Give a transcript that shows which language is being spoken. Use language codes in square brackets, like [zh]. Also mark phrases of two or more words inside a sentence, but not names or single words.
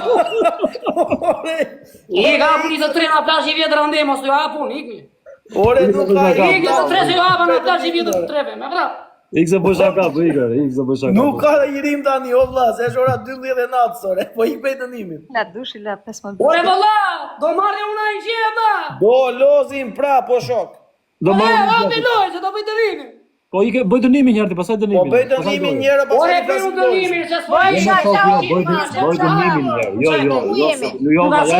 [sq] I ka puni të 3 në plazh i vjetër ande mos ju hapun, ikni. Ore nuk ka Ikni të 3 se ju hapën në plazh i vjetër të 3, me vrap. Ikë se bëj shaka, po ikë, ikë se bëj shaka. Nuk ka i rim tani o vlla, se është ora 12 e natës ore. Po ik bëj dënimin. La dushi, la 15. Ore valla, do marrë una i gjema. Do lozim pra po shok. Do Hapi loj, se do bëj dënimin. Po ikë bëj dënimin njëherë, pastaj Po dënimin. bëj dënimin njëra Ore, pastaj bëj flasim. dënimin, se s'po Bëj dënimin njëherë. Jo, Nga shona